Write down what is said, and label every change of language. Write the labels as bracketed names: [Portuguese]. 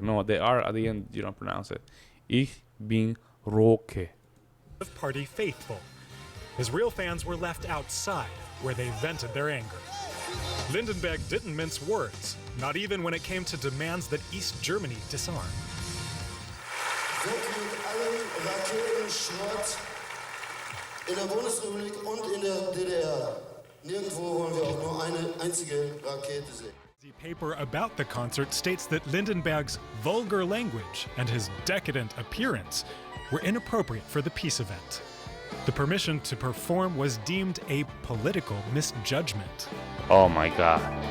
[English] No, they are at the end. You don't pronounce it. [German] Ich bin Rocker. [English] Party faithful. His real fans were left outside, where they vented their anger. Lindenberg didn't mince words, not even when it came to demands that East Germany disarm. [German] Weg mit allem Raketenschrott in der Bundesrepublik und in der DDR. Nirgendwo wollen wir auch nur eine einzige Rakete sehen. [English] The paper about the concert states that Lindenberg's vulgar language and his decadent appearance were inappropriate for the peace event. The permission to perform was deemed a political misjudgment. Oh my God.